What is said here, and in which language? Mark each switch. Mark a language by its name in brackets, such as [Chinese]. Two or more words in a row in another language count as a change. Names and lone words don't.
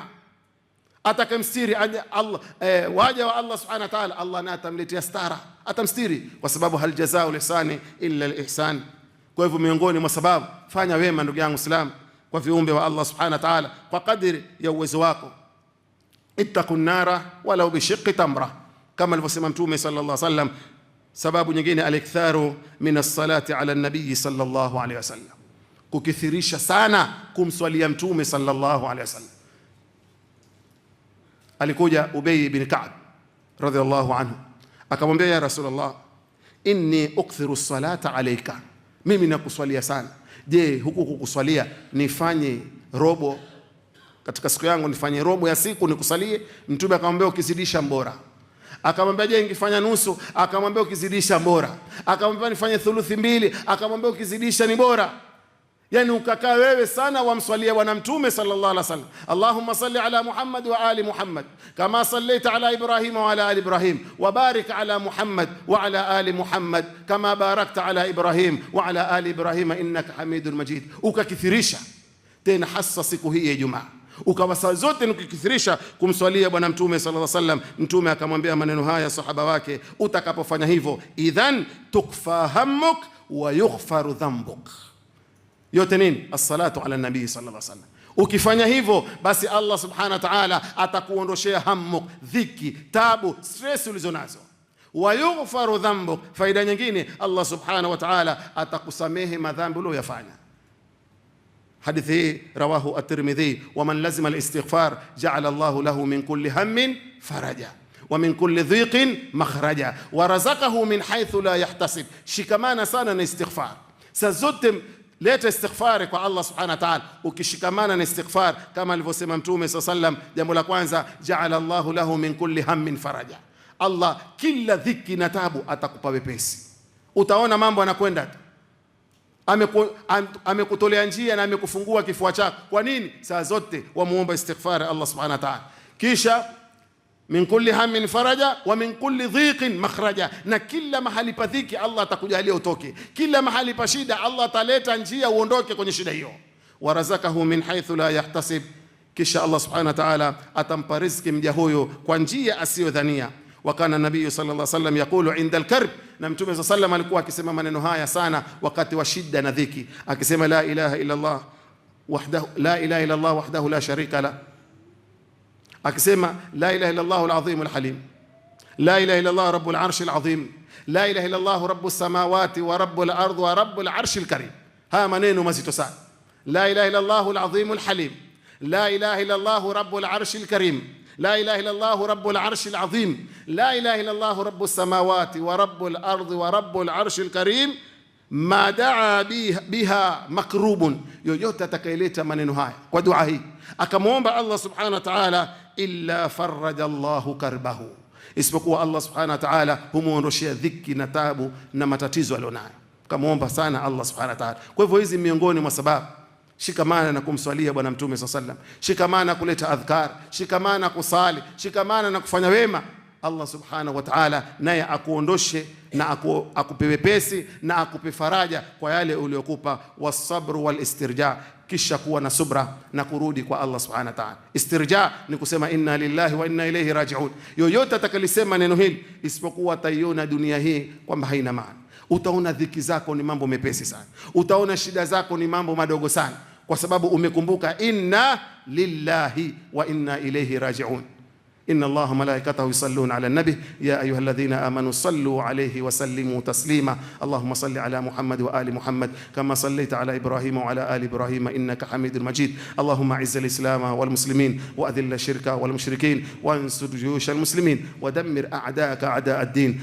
[Swahili] Atakemstiri Allah waja wa Allah [Arabic] سبحانه وتعالى, [Swahili] Allah naye atamletea stara, atamstiri, kwa sababu [Arabic] هل جزاء الإحسان إلا الإحسان. [Swahili] Kwa hivyo miongoni mwa sababu, fanya wema ndugu yangu Islam kwa viumbe wa Allah [Arabic] سبحانه وتعالى [Swahili] kwa kadiri ya uwezo wako. [Arabic] اتقوا النار ولو بشق تمرة, [Swahili] kama alivyosema Mtume [Arabic] صلى الله عليه وسلم. [Swahili] Sababu nyingine, [Arabic] الإكثار من الصلاة على النبي صلى الله عليه وسلم, [Swahili] kukithirisha sana kumswalia Mtume [Arabic] صلى الله عليه وسلم. Alikuja Ubay bin Ka'b رضي الله عنه akamwambia, يا رسول الله، إني أكثر الصلاة عليك, [Swahili] mimi nakuswalia sana. Je, huku kukuswalia nifanye robo katika siku yangu, nifanye robo ya siku nikusalie? Mtume akamwambia, ukizidisha mbora. Akamwambia, je, nikifanya nusu? Akamwambia, ukizidisha mbora. Akamwambia, nifanye thuluthi mbili? Akamwambia, ukizidisha ni bora. Yani ukakaa wewe sana wamswalia bwana Mtume [Arabic] صلى الله عليه وسلم، اللهم صل على محمد وآل محمد كما صليت على إبراهيم وعلى آل إبراهيم وبارك على محمد وعلى آل محمد كما باركت على إبراهيم وعلى آل إبراهيم إنك حميد مجيد. [Swahili] Ukakithirisha tena hasa siku hii ya Ijumaa, ukawa saa zote nikikithirisha kumswalia bwana Mtume [Arabic] صلى الله عليه وسلم. [Swahili] Mtume akamwambia maneno haya sahaba wake, utakapofanya hivyo, [Arabic] إذن تكفى همك ويغفر ذنبك. [Swahili] Yote nini? [Arabic] الصلاة على النبي صلى الله عليه وسلم. [Swahili] Ukifanya hivyo, basi Allah [Arabic] سبحانه وتعالى [Swahili] atakuondoshea hammuk, dhiki, tabu, stress ulizonazo. [Arabic] ويغفر ذنبك, [Swahili] faida nyingine, Allah [Arabic] سبحانه وتعالى [Swahili] atakusamehe madhambi uliyofanya. Hadithi hii [Arabic] رواه الترمذي، ومن لزم الاستغفار جعل الله له من كل هم فرجا ومن كل ضيق مخرجا ورزقه من حيث لا يحتسب. [Swahili] Shikamana sana na istighfar. Saa zote leta istighfari kwa Allah [Arabic] سبحانه وتعالى. [Swahili] Ukishikamana na istighfar kama alivyosema Mtume [Arabic] صلى الله عليه وسلم, [Swahili] jambo la kwanza, [Arabic] جعل الله له من كل هم فرجا, [Swahili] Allah kila dhiki na tabu atakupa wepesi. Utaona mambo yanakwenda, amekutolea njia na amekufungua kifua chako. Kwa nini? Saa zote wamuomba istighfar Allah [Arabic] سبحانه وتعالى. [Swahili] Kisha [Arabic] من كل هم فرجا ومن كل ضيق مخرجا, [Swahili] na kila mahali pa dhiki Allah atakujalia utoke, kila mahali pa shida Allah ataleta njia uondoke kwenye shida hiyo. [Arabic] ورزقه من حيث لا يحتسب, [Swahili] kisha Allah [Arabic] سبحانه وتعالى [Swahili] atampa riziki mja huyo kwa njia asiyodhania. [Arabic] وكان النبي صلى الله عليه وسلم يقول عند الكرب, [Swahili] na Mtume [Arabic] صلى الله عليه وسلم [Swahili] alikuwa akisema maneno haya sana wakati wa shida na dhiki, akisema [Arabic] لا إله إلا الله وحده لا إله إلا الله وحده لا شريك له, akisema لا إله إلا الله العظيم الحليم، لا إله إلا الله رب العرش العظيم، لا إله إلا الله رب السماوات ورب الأرض ورب العرش الكريم. [Swahili] Haya maneno mazito sana. [Arabic] لا إله إلا الله العظيم الحليم، لا إله إلا الله رب العرش الكريم, لا إله إلا الله رب العرش العظيم، لا إله إلا الله رب السماوات ورب الأرض ورب العرش الكريم ما دعا بها مكروب. [Swahili] yoyote atakayeleta maneno haya kwa dua hii akamwomba Allah [Arabic] سبحانه وتعالى, إلا فرج الله كربه, [Swahili] isipokuwa Allah [Arabic] سبحانه وتعالى [Swahili] humuondoshia dhiki na tabu na matatizo alionayo. Kamwomba sana Allah [Arabic] سبحانه وتعالى. [Swahili] Kwa hivyo hizi miongoni mwa sababu. Shikamana na kumswalia bwana Mtume [Arabic] صلى الله عليه وسلم, [Swahili] shikamana kuleta adhkar, shikamana kusali, shikamana na kufanya wema. Allah [Arabic] سبحانه وتعالى [Swahili] naye akuondoshe na akupe wepesi na akupe faraja kwa yale uliyokupa. [Arabic] والصبر والاسترجاع, [Swahili] kisha kuwa na subra na kurudi kwa Allah [Arabic] سبحانه وتعالى. [Swahili] Istirja ni kusema [Arabic] إنا لله وإنا إليه راجعون. [Swahili] Yoyote atakalisema neno hili isipokuwa ataiona dunia hii kwamba haina maana. Utaona dhiki zako ni mambo mepesi sana, utaona shida zako ni mambo madogo sana, kwa sababu umekumbuka [Arabic] إنا لله وإنا إليه راجعون. إن الله ملائكته يصلون على النبي يا أيها الذين آمنوا صلوا عليه وسلموا تسليما. اللهم صل على محمد وآل محمد كما صليت على إبراهيم وعلى آل إبراهيم إنك حميد مجيد. اللهم أعز الإسلام والمسلمين وأذل الشرك والمشركين وانصر جيوش المسلمين ودمر أعداءك أعداء الدين.